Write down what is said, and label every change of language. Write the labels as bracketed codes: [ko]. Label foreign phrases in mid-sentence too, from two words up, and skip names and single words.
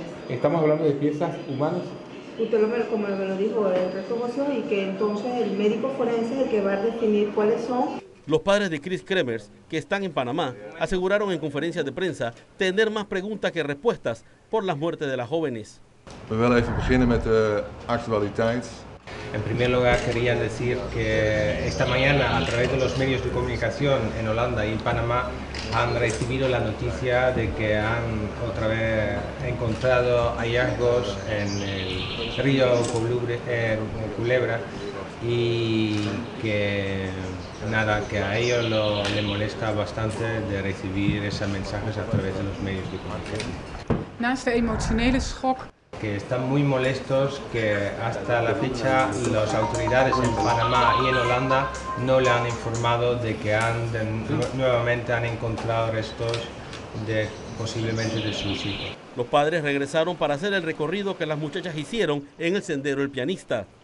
[es] Estamos hablando de piezas humanas. Usted como me lo dijo, el resto óseo, y que entonces el médico forense es el que va a definir cuáles son. Los padres de Chris Kremers, que están en Panamá, aseguraron en conferencias de prensa tener más preguntas que respuestas por las muertes de las jóvenes. [nl] We willen even beginnen met de actualiteit. [es] En primer lugar, quería decir que esta mañana, a través de los medios de comunicación en Holanda y en Panamá, han recibido la noticia de que han otra vez encontrado hallazgos en el río Culebra y que nada, que a ellos les molesta bastante de recibir esos mensajes a través de los medios de comunicación. [nl] Naast de emotionele schok. [es] Que están muy molestos que hasta la fecha las autoridades en Panamá y en Holanda no le han informado de que nuevamente han encontrado restos posiblemente de sus hijos. Los padres regresaron para hacer el recorrido que las muchachas hicieron en el Sendero El Pianista.